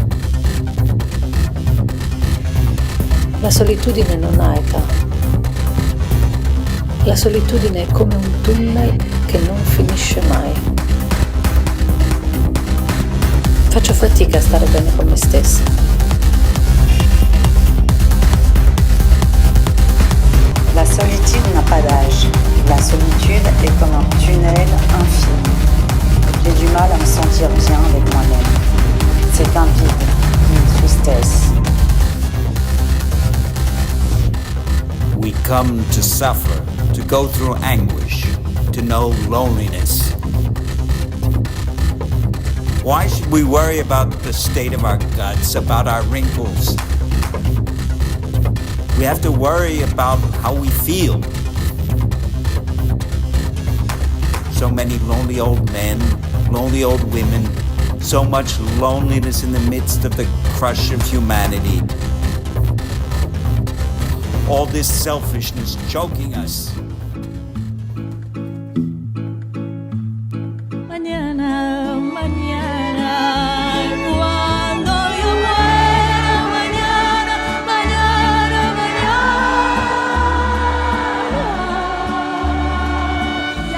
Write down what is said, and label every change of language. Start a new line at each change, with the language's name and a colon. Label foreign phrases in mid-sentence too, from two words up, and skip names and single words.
Italian: La solitudine non ha età. La solitudine è come un tunnel che non finisce mai. Faccio fatica a stare bene con me stessa.
French: La solitude n'a pas d'âge. La solitude est comme un tunnel infini. J'ai du mal à me sentir bien avec moi-même. C'est un vide, une tristesse.
English: We come to suffer, to go through anguish, to know loneliness. Why should we worry about the state of our guts, about our wrinkles? We have to worry about how we feel. So many lonely old men, lonely old women, so much loneliness in the midst of the crush of humanity. All this selfishness choking us.
Spanish: Mañana, mañana, cuando yo muera, mañana, mañana, mañana.